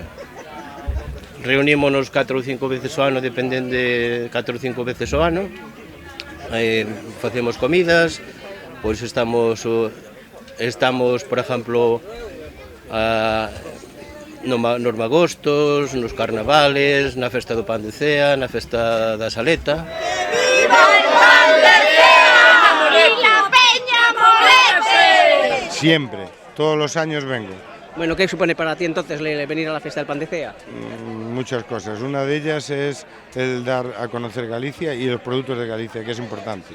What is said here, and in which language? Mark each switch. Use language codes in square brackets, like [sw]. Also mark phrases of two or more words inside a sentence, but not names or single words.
[gl] Reunímonos 4 ou 5 veces ao ano, dependen de 4 ou 5 veces ao ano. Facemos comidas, pois estamos, por exemplo, nos magostos, nos carnavales, na festa do Pan de Cea, na festa da Saleta. [es] Viva el Pan de Cea! ¡Y la Peña Molete! Siempre, todos los años vengo. Bueno, ¿qué supone para ti entonces venir a la fiesta del Pan de Cea? Muchas cosas. Una de ellas es el dar a conocer Galicia y los productos de Galicia, que es importante.